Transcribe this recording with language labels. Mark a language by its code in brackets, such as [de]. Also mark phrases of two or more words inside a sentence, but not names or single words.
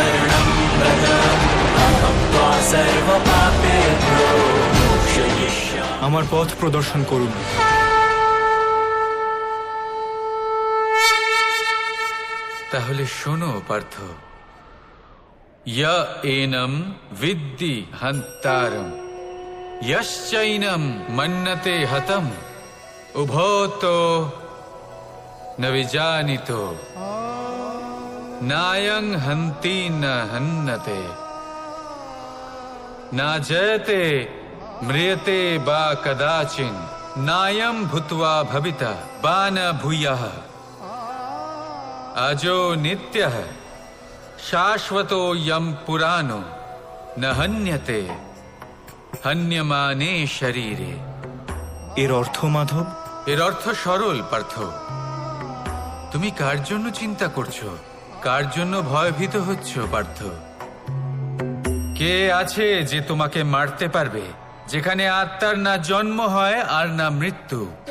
[sa] सर्वपापेभ्यो मोक्षयिष्यामि। [bn] আমার পথ প্রদর্শন করুন। তাহলে শোনো পার্থ, [sa] ইয়া এনম বিদ্যি হন্তারম ইয়শ্চৈনম মন্যতে হতম উভতো ন বিজানিতো নায়ং হন্তি ন হন্যতে না জয়তে ম্রিয়তে বা কদাচিন নায়ম ভূত্বা ভবিতা বা ন ভূয়ঃ अजो नित्यः शाश्वतो यम पुराणो न हन्यते हन्यमाने शरीरे। [bn] এর অর্থ মাধব? এর অর্থ সরল পার্থ। তুমি কার জন্য চিন্তা করছো, কার জন্য ভয়ভীত হচ্ছ পার্থ? কে আছে যে তোমাকে মারতে পারবে, যেখানে আত্মার না জন্ম হয় আর না মৃত্যু?